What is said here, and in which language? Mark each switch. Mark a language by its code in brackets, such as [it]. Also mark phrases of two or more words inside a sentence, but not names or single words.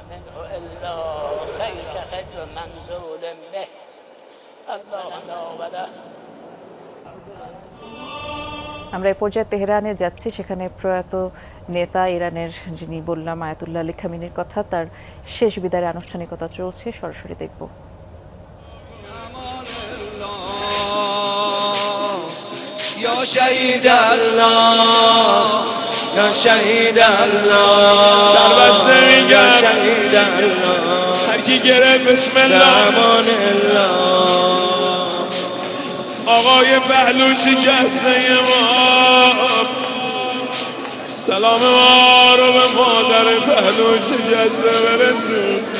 [bn] আমরা এই পর্যায়ে তেহরানে যাচ্ছি, সেখানে প্রয়াত নেতা ইরানের, যিনি বললাম আয়াতুল্লাহ আলী খামেনির কথা, তার শেষ বিদায়ের আনুষ্ঠানিকতা চলছে, সরাসরি দেখব। [fa] یا شهید الله یا شهید الله در بسته میگم یا شهید الله هر کی گرفت بسم الله امان الله آقای پهلو شکسته ما سلام ما رو به مادر پهلو شکسته برسون